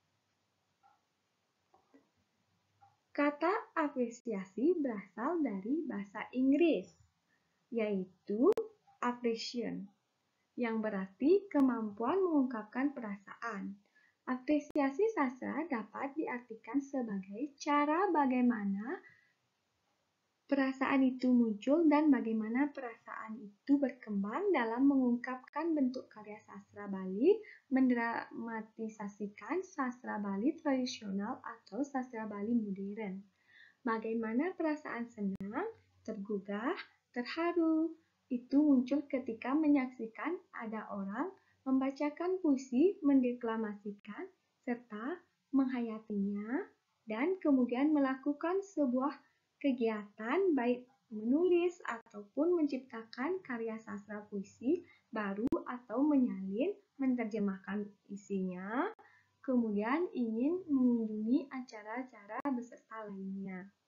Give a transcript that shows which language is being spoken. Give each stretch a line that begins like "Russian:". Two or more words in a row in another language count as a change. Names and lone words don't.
Indonesian: Kata apresiasi berasal dari bahasa Inggris, yaitu appreciation, yang berarti kemampuan mengungkapkan perasaan. Apresiasi sastra dapat diartikan sebagai cara bagaimana perasaan itu muncul dan bagaimana perasaan itu berkembang dalam mengungkapkan bentuk karya sastra Bali, mendramatisasikan sastra Bali tradisional atau sastra Bali modern. Bagaimana perasaan senang, tergugah, terharu, itu muncul ketika menyaksikan ada orang membacakan puisi, mendeklamasikan, serta menghayatinya, dan kemudian melakukan sebuah kegiatan baik menulis ataupun menciptakan karya sastra puisi baru atau menyalin, menerjemahkan isinya, kemudian ingin mengunjungi acara-acara beserta lainnya.